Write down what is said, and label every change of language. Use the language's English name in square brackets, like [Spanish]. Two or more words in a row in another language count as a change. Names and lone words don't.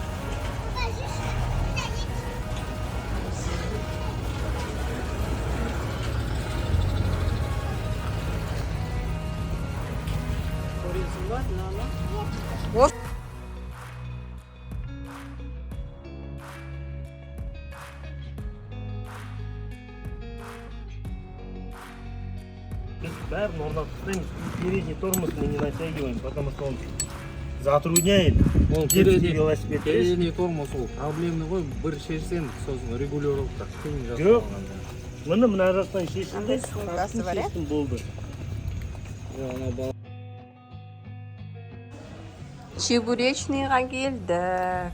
[Kazakh] Көресің ба? Нана? Ос. Бәрін орнатып [Russian] передний тормоз мы не натягиваем, потому что он затрудняет [Kazakh] Ол [Russian] детский велосипед. передний тормоз [Kazakh] ол проблемный ғой, бір шешсең сосын регулировка қиын Жоқ. жасалғанда. Міне мына жақтан шештім Андай де, сумкасы бар, шештім болды. Ана бала Чебуречныйға келдік.